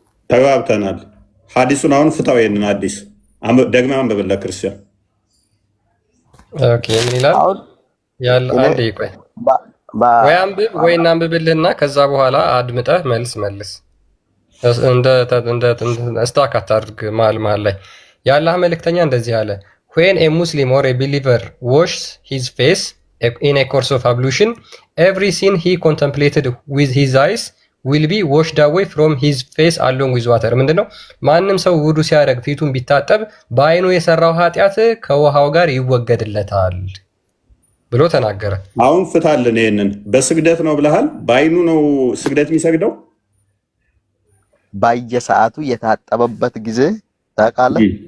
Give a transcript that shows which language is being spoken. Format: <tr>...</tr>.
<am>ተግባብተናል። ሐዲሱን አሁን ፍታው። ይሄንን ሐዲስ ደግመህ አንብብልህ ክርስቲያን። ኦኬ ምን ይላል? ያለ አንዴ ይቆይ ወይ አንብብ ወይ እናንብብልህና ከዛ በኋላ አድምጠህ መልስ እንደ ስታክ አታድርግ። መሀል ላይ የአላህ መልእክተኛ እንደዚህ አለ</am> <en>when a Muslim or a believer washes his face in a course of ablution every sin he contemplated with his eyes will be washed away from his face along with water።</en> <am>ምንድነው? ማንም ሰው ውዱ ሲያደርግ ፊቱን ቢታጠብ በአይኑ የሰራው ኃጢአት ከውሃው ጋር ይወገድለታል ብሎ ተናገረ። አሁን ፍታልን። ይሄንን በስግደት ነው ብለሃል። በአይኑ ነው ስግደት የሚሰግደው? በየሰዓቱ የታጠበበት ጊዜ ታውቃለህ?</am>